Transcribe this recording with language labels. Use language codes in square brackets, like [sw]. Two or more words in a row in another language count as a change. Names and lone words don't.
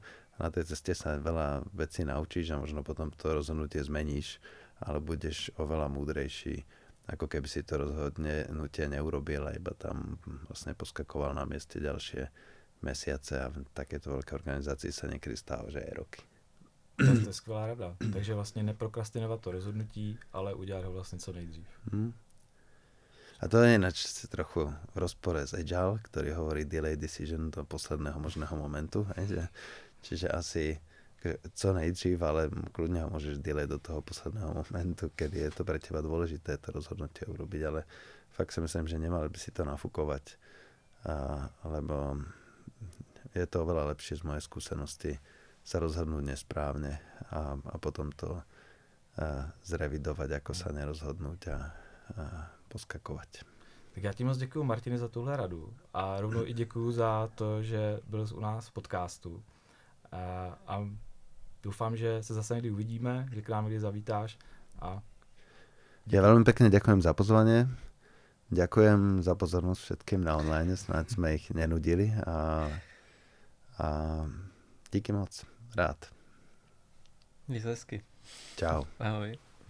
[sk] Na tej ceste sa veľa vecí naučíš a možno potom to rozhodnutie zmeníš, ale budeš oveľa múdrejší, ako keby si to rozhodnutie neurobil a iba tam vlastne poskakoval na mieste ďalšie mesiace a v takéto veľké organizácii sa niekedy stáva, že aj roky. [cs] To je skvělá rada. Takže vlastně neprokrastinovat to rozhodnutí, ale udělat ho vlastně co nejdřív. [sk] A to je ináč trochu v rozpore s Agile, ktorý hovorí [en] delay decision [sk] do posledného možného momentu. Čiže asi [cs] co nejdřív, [sk] ale kľudne ho môžeš delay do toho posledného momentu, kedy je to pre teba dôležité to rozhodnutie urobiť, ale fakt si myslím, že nemali by si to nafúkovať, lebo je to oveľa lepšie z mojej skúsenosti sa rozhodnúť nesprávne a potom to zrevidovať, ako sa nerozhodnúť a poskakovať. [cs] Tak já ti moc děkuju, Martine, za tuhle radu a rovnou i děkuju za to, že byl u nás v podcastu a doufám, že se zase někdy uvidíme, že k nám někdy zavítáš. [sk] Ja veľmi pekne ďakujem za pozvanie, ďakujem za pozornosť všetkým na online, snáď sme ich nenudili a [cs] díky moc. [sk] Rád. [cs] Měj se hezky. Čau. Ahoj.